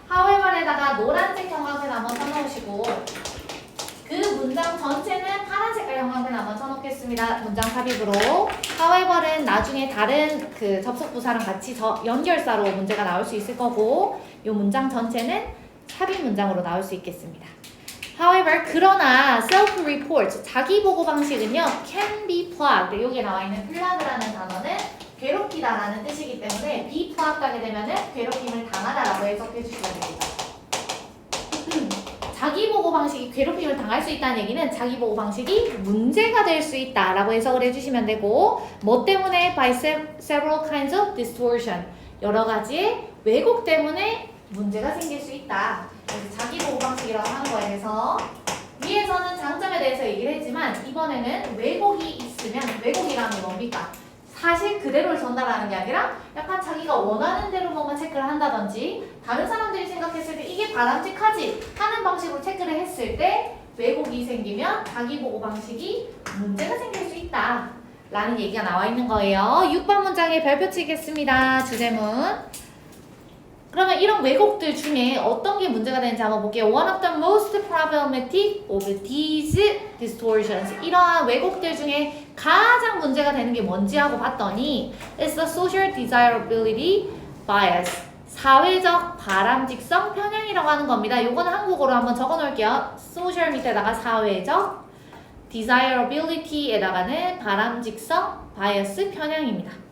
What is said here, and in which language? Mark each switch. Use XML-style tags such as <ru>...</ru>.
<ko>however에다가 노란색 형광펜 한번 써놓으시고 그 문장 전체는 파란 색깔 형광펜 한번 써놓겠습니다. 문장 삽입으로. however는 나중에 다른 그 접속 부사랑 같이 연결사로 문제가 나올 수 있을 거고 이 문장 전체는 삽입 문장으로 나올 수 있겠습니다.</ko> <en>However,</en> <ko>그러나</ko> <en>self-report,</en> <ko>자기 보고 방식은요,</ko> <en>can be plugged.</en> <ko>여기에 나와 있는 plug라는 단어는 괴롭히다라는 뜻이기 때문에 be plugged 하게 되면은 괴롭힘을 당하다라고 해석해 주시면 됩니다. 자기 보고 방식이 괴롭힘을 당할 수 있다는 얘기는 자기 보고 방식이 문제가 될 수 있다라고 해석을 해주시면 되고, 뭐 때문에 by several kinds of distortion, 여러 가지의 왜곡 때문에 문제가 생길 수 있다. 그래서 자기 보고 방식이라고 하는 거에 대해서 위에서는 장점에 대해서 얘기를 했지만 이번에는 왜곡이 있으면, 왜곡이라는 게 뭡니까? 사실 그대로를 전달하는 게 아니라 약간 자기가 원하는 대로 뭔가 체크를 한다든지 다른 사람들이 생각했을 때 이게 바람직하지 하는 방식으로 체크를 했을 때 왜곡이 생기면 자기 보고 방식이 문제가 생길 수 있다 라는 얘기가 나와 있는 거예요. 6번 문장에 별표 치겠습니다. 주제문. 그러면 이런 왜곡들 중에 어떤 게 문제가 되는지 한번 볼게요.</ko> <en>One of the most problematic of these distortions.</en> <ko>이러한 왜곡들 중에 가장 문제가 되는 게 뭔지 하고 봤더니</ko> <en>It's the social desirability bias.</en> <ko>사회적 바람직성 편향이라고 하는 겁니다. 요거는 한국어로 한번 적어 놓을게요. social 밑에다가 사회적 desirability에다가는 바람직성 bias 편향입니다.</ko>